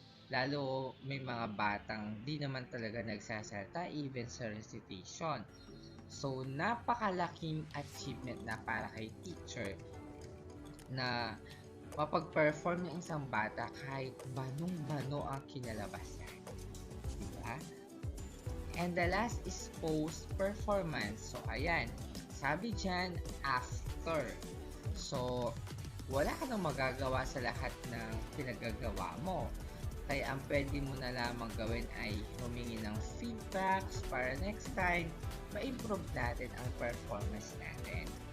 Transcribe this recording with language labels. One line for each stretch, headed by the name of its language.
Filipino: Lalo may mga batang di naman talaga nagsasalita even sa recitation. So, napakalaking achievement na para kay teacher na mapag-perform ng isang bata kahit banong-bano ang kinalabas niya. Diba?
English: And the last is post-performance.
Filipino: So, ayan. Sabi dyan, after. So, wala ka nang magagawa sa lahat ng pinagagawa mo. Kaya ang pwede mo na lamang gawin ay humingi ng feedbacks para next time ma-improve natin ang performance natin.